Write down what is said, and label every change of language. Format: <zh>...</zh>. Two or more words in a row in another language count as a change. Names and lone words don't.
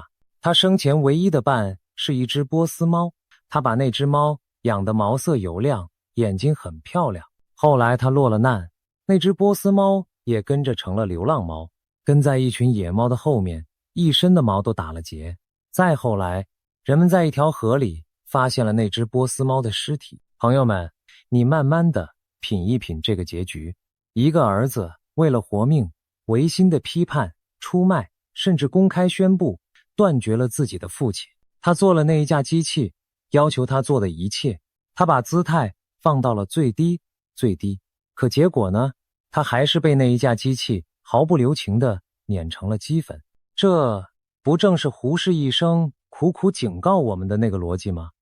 <zh>他生前唯一的伴是一隻波斯貓，他把那隻貓養得毛色油亮，眼睛很漂亮。後來他落了難，那隻波斯貓也跟着成了流浪貓，跟在一群野貓的後面，一身的毛都打了結。再後來，人們在一條河裡發現了那隻波斯貓的屍體。朋友們，你慢慢的品一品這個結局。一個兒子為了活命，違心的批判、出賣，甚至公開宣布斷絕了自己的父親。他做了那一架機器，要求他做的一切，他把姿態放到了最低最低。可結果呢？他還是被那一架機器毫不留情地碾成了齑粉。這不正是胡適一生苦苦警告我們的那個邏輯嗎？</zh>